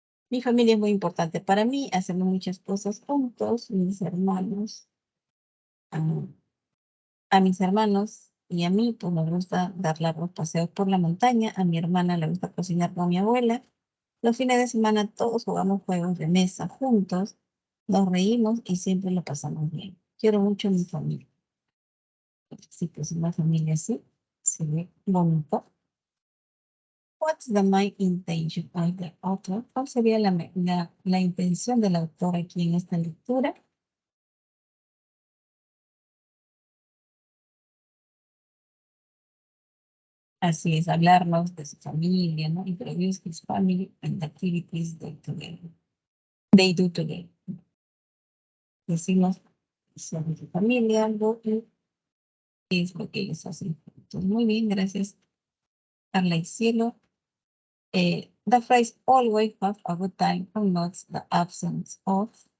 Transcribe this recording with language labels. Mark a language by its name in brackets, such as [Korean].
[Spanish] Mi familia es muy importante para mí, hacemos muchas cosas juntos, mis hermanos, a, a mis hermanos y a mí, pues nos gusta dar largos paseos por la montaña, a mi hermana le gusta cocinar con mi abuela. Los fines de semana todos jugamos juegos de mesa juntos, nos reímos y siempre lo pasamos bien. Quiero mucho a mi familia. Sí, pues una familia así se ve bonito. [English] What's the main intention of the author? [Spanish] ¿Cuál sería la intención del autor aquí en esta lectura? Así es, hablarnos de su familia, ¿no? [English] Introduce his family and activities they together. They do together. [Spanish] Decimos sobre su familia, algo y qué es lo que ellos hacen juntos. Muy bien, gracias, Carla y Cielo. [English] The phrase always have a good time connotes the absence of.